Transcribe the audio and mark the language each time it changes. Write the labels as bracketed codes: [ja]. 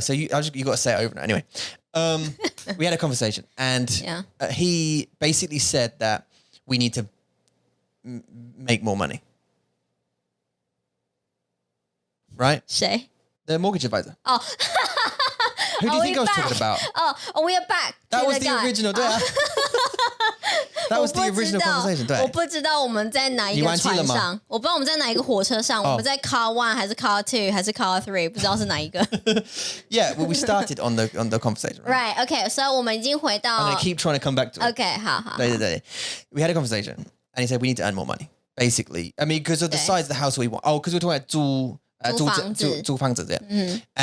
[en] So you got to say it over and over. Anyway, we had a conversation and he basically said that we need to make more money. Right? [zh] 谁 [en] The mortgage advisor. Oh. Who do you think I was talking about? Oh, we are back. That was the original. That was the original conversation. [zh] 对。我不知道我们在哪一个船上，我不知道我们在哪一个火车上，我们在 car 1还是 car 2还是 car 3，不知道是哪一个。 [en] Yeah, well, we started on the conversation. Right. Okay. [zh] 所以我们已经回到。 [en] I'm gonna keep trying to come back to it. Okay. [zh] 好。对。 [en] We had a conversation, and he said we need to earn more money. Basically, I mean, because of the size of the house we want. Oh, because we're talking about [zh] 租房子 [en] yeah.